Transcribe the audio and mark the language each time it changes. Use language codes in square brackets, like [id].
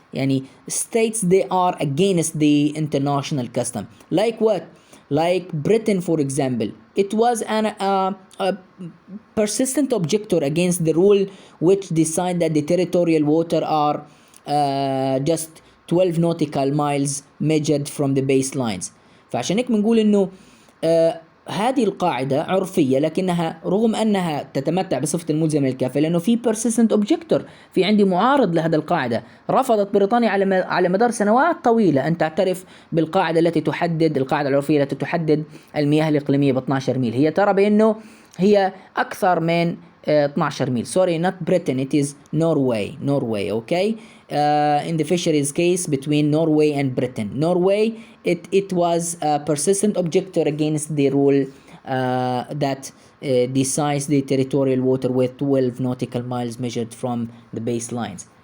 [en] يعني states they are against the international custom. Like what? Like Britain, for example. It was a persistent objector against the rule which decided that the territorial water are just 12 nautical miles measured from the baselines. [ar] فعشان هيك بنقول إنه هذه القاعدة عرفية، لكنها رغم أنها تتمتع بصفة الملزمة للكافة، لأنه في persistent objector، في عندي معارض لهذا القاعدة. رفضت بريطانيا على مدار سنوات طويلة أن تعترف بالقاعدة التي تحدد، القاعدة العرفية التي تحدد المياه الإقليمية ب 12 ميل. هي ترى بأنه هي أكثر من 12 ميل. [en] Sorry, not Britain, it is Norway, okay? In the fisheries case between Norway and Britain. Norway, it was a persistent objector against the rule that decides the territorial water with 12 nautical miles measured from the baselines.